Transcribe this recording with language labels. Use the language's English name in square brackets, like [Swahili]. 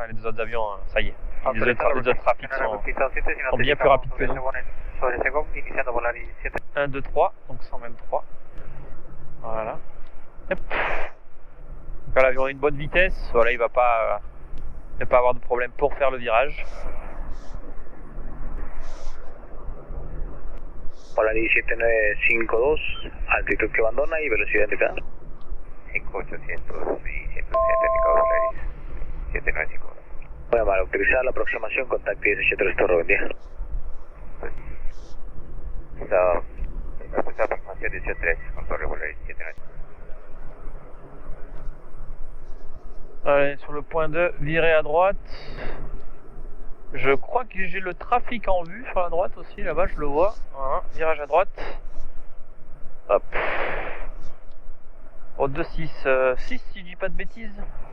[French] Les deux autres avions, ça y est. Les autres trafics sont bien plus rapides que nous. 1, 2, 3. Donc 123. Voilà. Hop. Donc là, l'avion a une bonne vitesse, voilà, il ne va pas avoir de problème pour faire le virage. [Spanish] Hola 17952, altitud que abandona y velocidad indicada. 5800 y 107 indicado Volaris 7952. Muy amable, autorizada la aproximación, contacte 173 Torre, buen día. Esta aproximación 173 con Torre Volaris 7952. [French] Allez, sur le point 2, virer à droite. Je crois que j'ai le trafic en vue sur la droite aussi, là-bas je le vois. Voilà, virage à droite. Hop. Au 266, si je dis pas de bêtises.